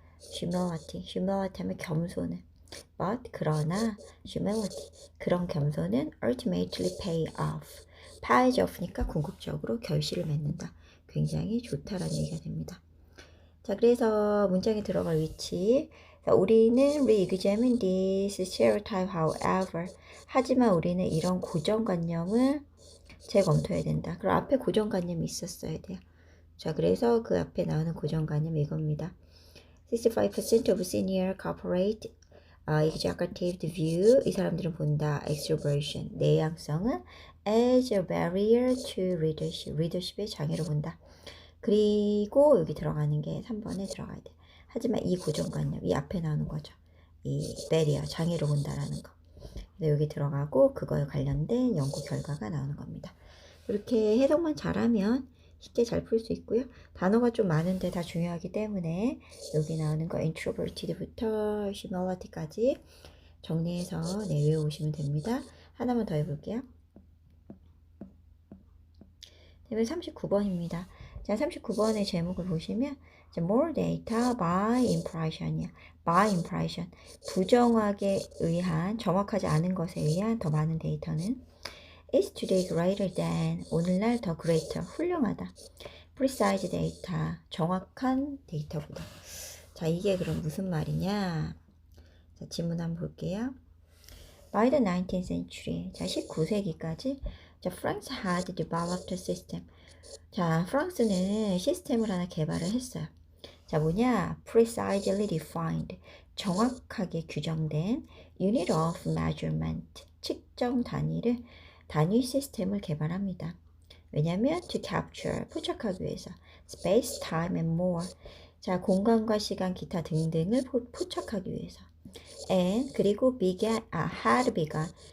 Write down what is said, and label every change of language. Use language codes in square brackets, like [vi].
[ko] humility 하면 겸손을 but 그러나 humility 그런 겸손은 [en] ultimately pays off [ko] 니까 궁극적으로 결실을 맺는다. 굉장히 좋다라는 얘기가 됩니다. 자, 그래서 문장에 들어갈 위치. [en] 자, 우리는 re-examine this stereotype, however. [ko] 하지만 우리는 이런 고정관념을 재검토해야 된다. 그럼 앞에 고정관념이 있었어야 돼요. 자, 그래서 그 앞에 나오는 고정관념이 이겁니다. [en] 65% of senior corporate executive view. [ko] 이 사람들은 본다. extroversion. [en] 내향성은 as a barrier to leadership. [ko] leadership의 장애로 본다. 그리고 여기 들어가는 게 3번에 들어가야 돼. 하지만 이 고정관념, 이 앞에 나오는 거죠. 이 barrier, 장애로 본다라는 거. 여기 들어가고 그거에 관련된 연구 결과가 나오는 겁니다. 이렇게 해석만 잘하면 쉽게 잘 풀 수 있고요. 단어가 좀 많은데 다 중요하기 때문에 여기 나오는 거 introverted부터 humility까지 정리해서 외워오시면 됩니다. 하나만 더 해볼게요. 네, 39번입니다. 자, 39번의 제목을 보시면 [en] more data by impression [ko] 이야. [en] by impression. [ko] 부정확에 의한, 정확하지 않은 것에 의한 더 많은 데이터는 [en] is today greater than, [ko] 오늘날 더 greater, 훌륭하다. [en] precise data, [ko] 정확한 데이터보다. 자, 이게 그럼 무슨 말이냐? 자, 질문 한번 볼게요. [en] By the 19th century, 자, 19세기까지 자, France had developed a system. [ko] 자, 프랑스는 시스템을 하나 개발을 했어요. [en] 자, 뭐냐? Precisely defined. [ko] 정확하게 규정된 [en] unit of measurement. [ko] 측정 단위 시스템을 개발합니다. [en] 왜냐면 to capture. [ko] 포착하기 위해서. [en] space, time and more. [ko] 자, 공간과 시간, 기타 등등을 포착하기 위해서. [en] and 그리고 had begun.